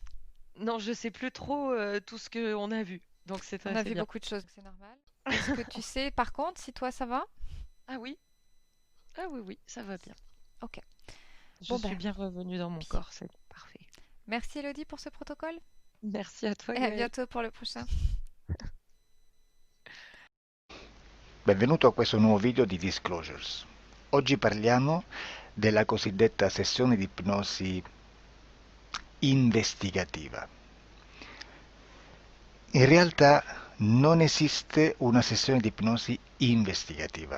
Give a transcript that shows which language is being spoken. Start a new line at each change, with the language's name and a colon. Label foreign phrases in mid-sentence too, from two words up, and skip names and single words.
French: Non, je sais plus trop tout ce qu'on a vu. Donc On a c'est vu bien. beaucoup de choses, c'est normal. Est-ce que tu sais par contre si toi ça va? Ah oui, ah oui, oui, ça va bien. Ok. Je Bon suis ben, bien revenue dans mon bien. corps, c'est parfait. Merci Elodie pour ce protocole Merci à toi, et à Gaëlle. bientôt pour le prochain.
Italian: Benvenuto a questo nuovo video di Disclosures. Oggi parliamo della cosiddetta sessione di ipnosi investigativa. In realtà non esiste una sessione di ipnosi investigativa.